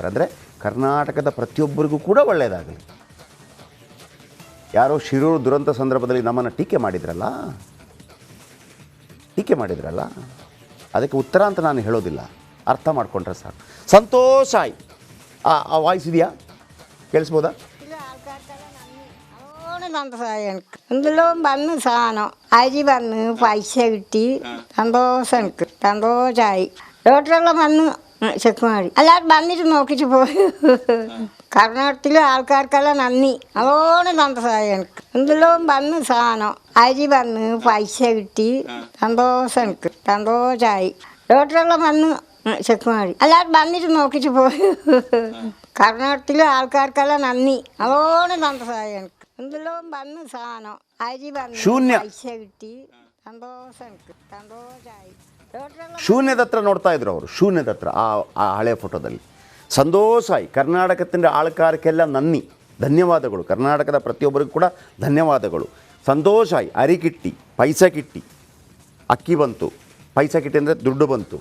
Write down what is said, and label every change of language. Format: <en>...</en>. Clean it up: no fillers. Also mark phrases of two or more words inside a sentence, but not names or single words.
<kn>ಅಂದರೆ ಕರ್ನಾಟಕದ ಪ್ರತಿಯೊಬ್ಬರಿಗೂ ಕೂಡ ಒಳ್ಳೆಯದಾಗಲಿ. ಯಾರೋ ಶಿರೂರು ದುರಂತ ಸಂದರ್ಭದಲ್ಲಿ ನಮ್ಮನ್ನು ಟೀಕೆ ಮಾಡಿದ್ರಲ್ಲ, ಅದಕ್ಕೆ ಉತ್ತರ ಅಂತ ನಾನು ಹೇಳೋದಿಲ್ಲ, ಅರ್ಥ ಮಾಡ್ಕೊಂಡ್ರೆ ಸಾಕು. ಸಂತೋಷ್ ಆಯ್ ಆ ವಾಯ್ಸ್ ಇದೆಯಾ, ಕೇಳಿಸ್ಬೋದಾ?</kn> <ml>എന്തെല്ലാം വന്ന് സാധനം അരി വന്ന് പൈസ കിട്ടി സന്തോഷം എനിക്ക് സന്തോഷമായി. ഡോക്ടറെല്ലാം വന്ന് ചെക്ക് മാറി എല്ലാവരും വന്നിട്ട് നോക്കിച്ച് പോയി. കർണാടകത്തിലെ ആൾക്കാർക്കെല്ലാം നന്ദി, നല്ലോണം സന്തോഷമായി എനിക്ക്. എന്തെല്ലാം വന്ന് സാധനം അരി വന്ന് പൈസ കിട്ടി സന്തോഷം എനിക്ക് സന്തോഷമായി. ഡോക്ടറെല്ലാം വന്ന് ചെക്ക് മാറി എല്ലാവരും വന്നിട്ട് നോക്കിച്ച് പോയി. കർണാടകത്തിലെ ആൾക്കാർക്കെല്ലാം നന്ദി, നല്ലോണം സന്തോഷമായി എനിക്ക്. എന്തെല്ലാം വന്ന് സാധനം അരി വന്ന് ശൂന്യ. പൈസ കിട്ടി സന്തോഷം എനിക്ക് സന്തോഷമായി.</ml> <kn>ಶೂನ್ಯದ ಹತ್ರ ನೋಡ್ತಾ ಇದ್ರು ಅವರು, ಶೂನ್ಯದ ಹತ್ರ ಆ ಹಳೆಯ ಫೋಟೋದಲ್ಲಿ.</kn> <ml>സന്തോഷായി കർണാടകത്തിലെ ആൾക്കാർക്കെല്ലാം നന്ദി, ಧನ್ಯವಾದಗಳು.</ml> <kn>ಕರ್ನಾಟಕದ ಪ್ರತಿಯೊಬ್ಬರಿಗೂ ಕೂಡ ಧನ್ಯವಾದಗಳು.</kn> <ml>സന്തോഷമായി അരി കിട്ടി, പൈസ കിട്ടി,</ml> <kn>ಅಕ್ಕಿ ಬಂತು,</kn> <ml>പൈസ കിട്ടി</ml> <kn>ಅಂದರೆ ದುಡ್ಡು ಬಂತು.</kn>